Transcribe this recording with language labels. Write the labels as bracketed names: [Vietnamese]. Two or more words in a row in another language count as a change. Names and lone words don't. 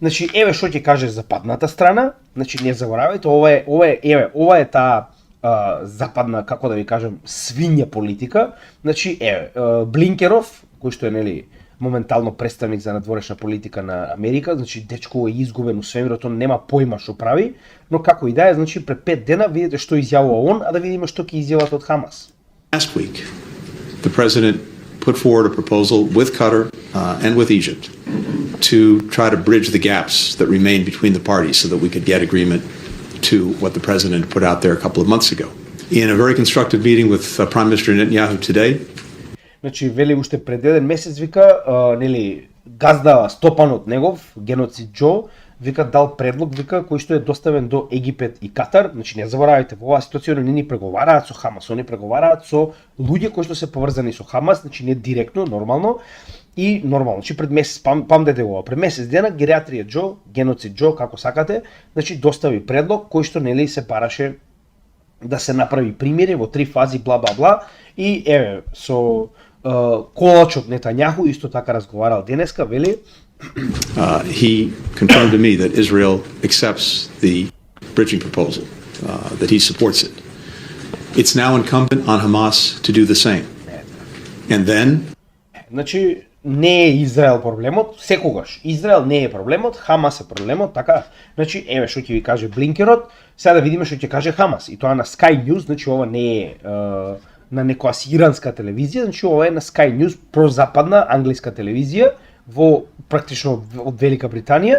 [Macedonian] Значи, еве што ќе каже западната страна, значи не заборавајте, ова е таа западна, како да ви кажем, свиња политика. Значи, Блинкеров, кој што е, нели, моментално представник за надворешна политика на Америка, значи дечко е изгубен у свемирот, он нема појма што прави, но како и да е, значи пред 5 дена видите што изјавува он, а да видиме што ќе изјават од Хамас. [English] Last week, the president put forward a proposal with Qatar and with Egypt to try to bridge the gaps that remain between the parties so that we could get agreement to what the president put out there a couple of months ago. In a very constructive meeting with Prime Minister Netanyahu today, [Macedonian] значи вели уште пред еден месец вика, нели, газда стопанот негов, геноцид Џо, вика дал предлог, вика, кој што е доставен до Египет и Катар. Значи не заборавајте, во оваа ситуација они не преговараат со Хамас, они преговараат со луѓе кои што се поврзани со Хамас, значи не директно, нормално. И нормално, значи пред месец, памтете го, пред месец дена гериатрија Џо, геноцид Џо, како сакате, значи достави предлог кој што нели се бараше да се направи примири во 3 фази, бла бла бла, и еве со колачот Нетањаху исто така разговарал денеска, вели [English] he confirmed to me that Israel accepts the bridging proposal, that he supports it. It's now incumbent on Hamas to do the same. And then [Macedonian] значи не е Израел проблемот, секогаш. Израел не е проблемот, Хамас е проблемот, така. Значи, еве што ќе ви каже Блинкерот, сега да видиме што ќе каже Хамас. И тоа на Sky News, значи ова не е на некоја си иранска телевизија, значи ова е на Sky News, прозападна англиска телевизија, во практично од Велика Британија.